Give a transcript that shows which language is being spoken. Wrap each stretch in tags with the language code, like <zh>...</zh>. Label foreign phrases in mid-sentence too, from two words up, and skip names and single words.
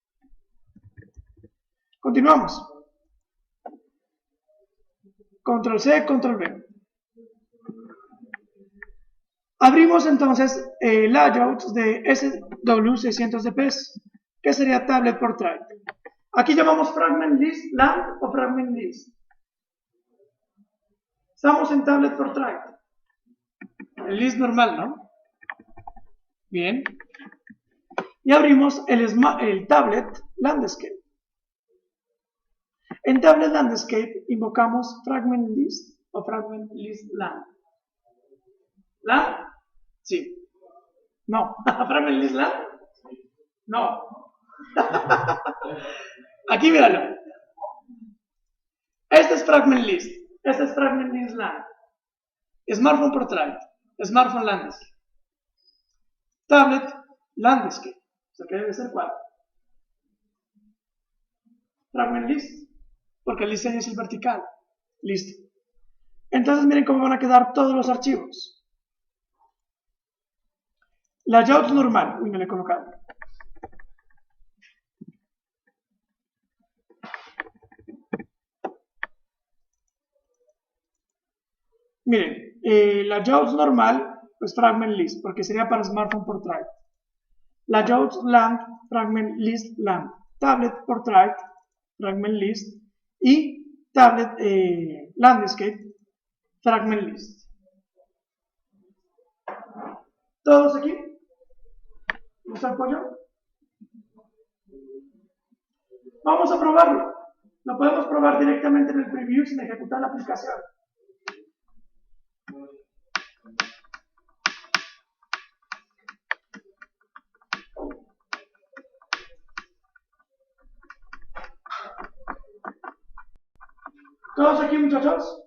<es>Continuamos. Control C, Control V. Abrimos entonces layouts de SW600 dps, que sería</es> <en>tablet portrait.</en> <es>Aquí llamamos</es> <en>fragment list land o fragment list.</en> <es>Estamos en</es> <en>tablet portrait.</en> <es>El list normal, ¿no? Bien. Y abrimos el</es> <en>tablet landscape.</en> <es>En tablet landscape invocamos fragment list o fragment list land. ¿Land? Sí. No.</es> <en>¿Fragment list land?</en> <es>No. Aquí míralo. Este es</es> <en>fragment list.</en> <es>Este es</es> <en>fragment list land. Smartphone portrait. Smartphone landscape. Tablet landscape.</en> <es>O sea que debe ser cuál.</es> <en>Fragment list.</en> <es>Porque el diseño es el vertical. Listo. Entonces miren cómo van a quedar todos los archivos. Layout normal. Uy, me lo he colocado. Miren, layout normal, pues</es> <en>fragment list,</en> <es>porque sería para</es> <en>smartphone portrait. Layout land, fragment list land. Tablet portrait, fragment list. Y tablet landscape, fragment list.</en> <es>¿Todos aquí? ¿Nos apoyo? Vamos a probarlo. Lo podemos probar directamente en el preview sin ejecutar la aplicación. ¿Todos aquí, muchachos?</es>